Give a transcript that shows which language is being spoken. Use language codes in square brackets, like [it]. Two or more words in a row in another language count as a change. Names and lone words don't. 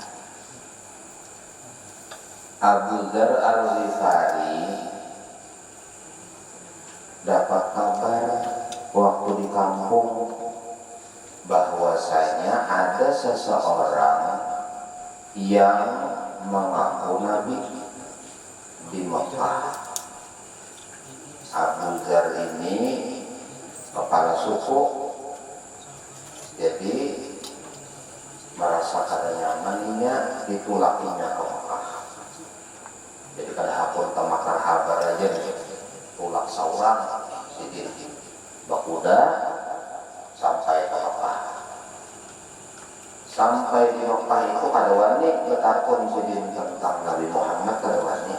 [id] Abu Dzar Al-Ghifari dapat kabar waktu di kampung bahwasanya ada seseorang yang mengaku nabi di Mekah. [bjn] Abu Dzar ini kepala suku, jadi merasa kada nyamannya ditulakinya ke Mekah. Jadi takun tamakar habar aja tulak saurang sidin bakuda sampai ke Mekah. Sampai di Mekah itu kada wani betakun sidin tentang Nabi Muhammad kada wani.